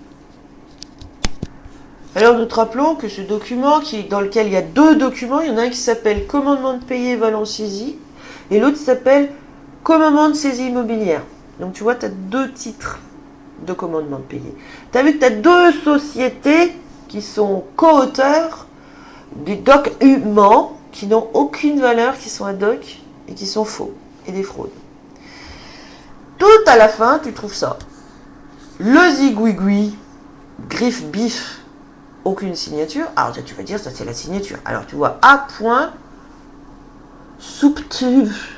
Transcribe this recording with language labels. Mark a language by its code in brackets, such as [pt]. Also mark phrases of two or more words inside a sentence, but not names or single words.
[fr] Alors nous te rappelons que ce document, dans lequel il y a 2 documents, il y en a un qui s'appelle commandement de payer valeur saisie et l'autre s'appelle commandement de saisie immobilière. Donc tu vois, tu as 2 titres de commandement de payer. Tu as vu que tu as 2 sociétés qui sont co-auteurs du document qui n'ont aucune valeur, qui sont [la] ad hoc [fr] et qui sont faux et des fraudes. Tout à la fin, tu trouves ça. Le zigouigoui, griffe bif, aucune signature. Alors tu vas dire, ça c'est la signature. Alors tu vois, A. Subtive.